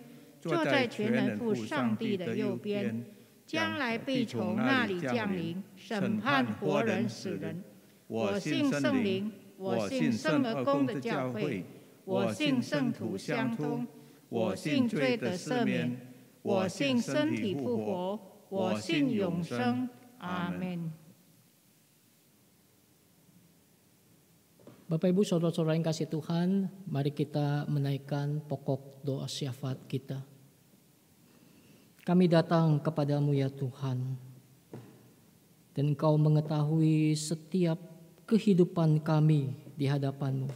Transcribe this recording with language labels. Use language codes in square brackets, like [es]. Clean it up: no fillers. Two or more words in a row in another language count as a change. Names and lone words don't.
[zh] 坐在全能父上帝的右边，将来必从那里降临，审判活人死人。我信圣灵，我信圣而公的教会，我信圣徒相通，我信罪的赦免，我信身体复活，我信永生。阿门。 [id] Bapak Ibu Saudara-saudara yang kasih Tuhan, mari kita menaikkan pokok doa syafaat kita. Kami datang kepadamu ya Tuhan, dan Engkau mengetahui setiap kehidupan kami di hadapan-Mu.